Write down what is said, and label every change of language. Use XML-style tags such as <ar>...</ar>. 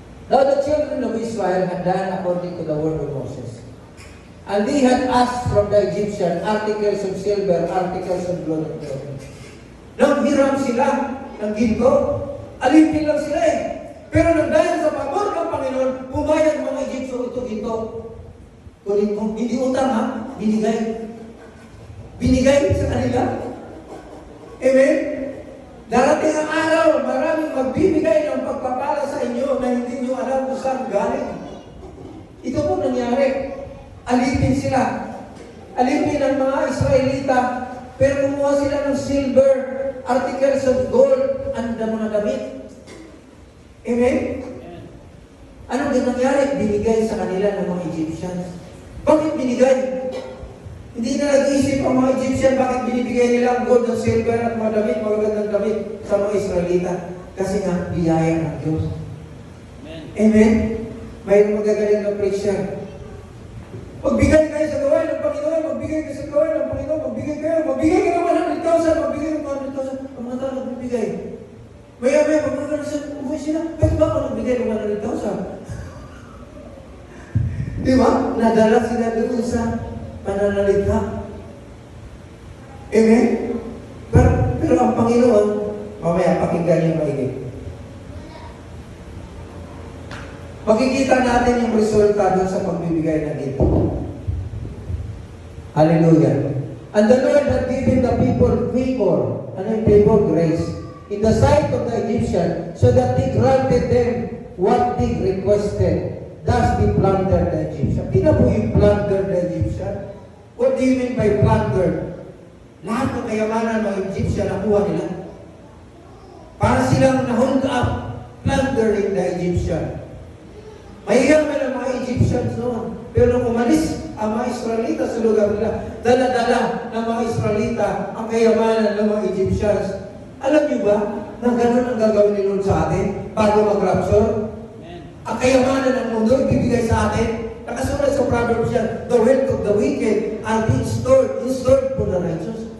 <en>Now the children of Israel had done according to the word of Moses. And they had asked from the Egyptian articles of silver, articles of gold and clothing.</en> <tl>Nanghiram sila ng ginto. Alipin lang sila eh. Pero nang dahil sa pabor ng Panginoon, pumayag mga Egyptian ito ginto. Kunin mo, hindi utang ha, binigay. Binigay sa kanila. Amen? Darating ang araw, maraming magbibigay ng pagpapala sa inyo na hindi nyo alam kung saan galing. Ito po nangyari. Alipin sila. Alipin ang mga Israelita, pero kumuha sila ng silver,</tl> <en>articles of gold,</en> <tl>and mga damit. Amen? Anong nangyari? Binigay sa kanila ng mga Egyptians. Bakit binigay? Hindi na nag-iisip ang mga Egyptian bakit binibigay nila ang gold, ang silver at mga damit, magagandang damit sa mga Israelita. Kasi nga, biyaya ng Diyos. Amen? May magagaling na preacher. Magbigay kayo sa gawain ng Panginoon, magbigay kayo sa gawain ng Panginoon, magbigay kayo ng 100,000, magbigay ng 100,000. Ang mga tao nagbibigay. Maya-maya, pag umuwi sila, bakit ba ako nagbigay ng 100,000? Di ba? Nadala sila doon sa pananalita. Amen? Pero ang Panginoon, mamaya pakinggan niyo maigit. Makikita natin yung resulta doon sa pagbibigay ng ito. Hallelujah.</tl> <en>And the Lord had given the people favor.</en> <tl>Ano yung favor?</tl> <en>Grace. In the sight of the Egyptian, so that they granted them what they requested. Thus they plundered the Egyptian.</en> <tl>Di na po yung</tl> <en>plundered the Egyptian? What do you mean by plundered?</en> <tl>Lahat ng kayamanan ng Egyptian nakuha nila. Para silang na-hold up,</tl> <en>plundering the Egyptian.</en> <tl>Mahiyaman ang mga Egyptians noon. Pero nung umalis ang mga Israelita sa lugar nila, dala-dala ng mga Israelita ang kayamanan ng mga Egyptians. Alam niyo ba na gano'n ang gagawin ni Lord sa atin bago mag-rapture? Ang kayamanan ng mundo ibibigay sa atin. Nakasulat sa Proverbs yan,</tl> <en>the wealth of the wicked are being stored for the righteous.</en>